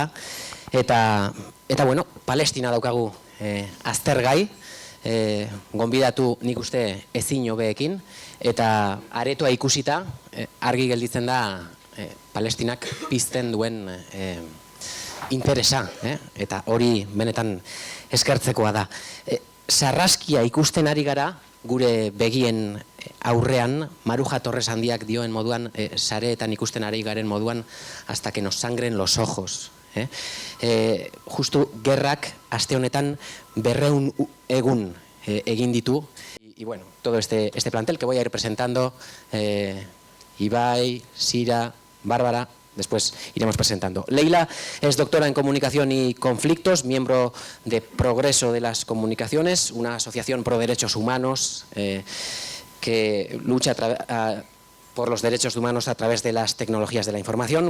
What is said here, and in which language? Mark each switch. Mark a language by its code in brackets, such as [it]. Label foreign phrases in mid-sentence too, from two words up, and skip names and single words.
[eu] Eta bueno, Palestina daukagu aztergai, gonbidatu nik uste ezin hobeekin, eta aretoa ikusita argi gelditzen da Palestinak pizten duen interesa, eta hori benetan eskertzekoa da. Sarraskia ikusten ari gara, gure begien aurrean, Maruja Torres handiak dioen moduan, sareetan ikusten ari garen moduan, [es] hasta que nos sangren los ojos. [eu] Justu gerrak aste honetan 200 egun egin ditu, [es] y bueno, todo este plantel que voy a ir presentando, Ibai, Sira, Bárbara. Después iremos presentando. Leila es doctora en Comunicación y Conflictos, miembro de Progreso de las Comunicaciones, una asociación pro derechos humanos que lucha por los derechos humanos a través de las tecnologías de la información.